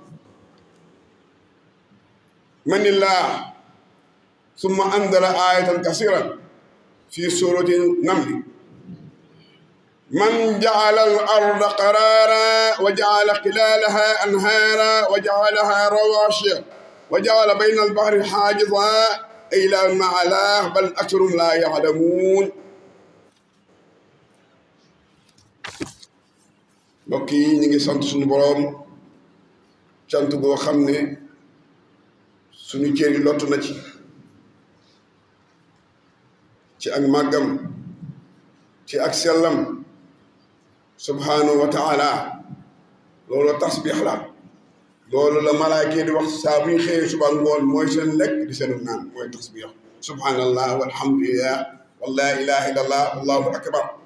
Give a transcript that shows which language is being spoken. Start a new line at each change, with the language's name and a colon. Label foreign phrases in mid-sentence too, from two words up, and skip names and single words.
Arabic: من الله ثم أنزل آية كثيرة في سورة النمل من جعل الأرض قرارا وجعل خلالها أنهارا وجعلها رواشي وجعل بين البحر حاجزا إلى المعلاه بل أكثرهم لا يعلمون
Wolof: mbokk yi ñu ngi sant suñu boroom cant boo xam ne suñu cër yi lottu na ci ak màggam ci ak sellam
Arabic: سبحانه وتعالى
Wolof: loolu tasbix la loolu la malaayka di wax saa bu ñu xëyee suba ngoon mooy seen lekk di seen naan mooy tasbix
Arabic: سبحان الله والحمد لله ولا إله إلا الله الله أكبر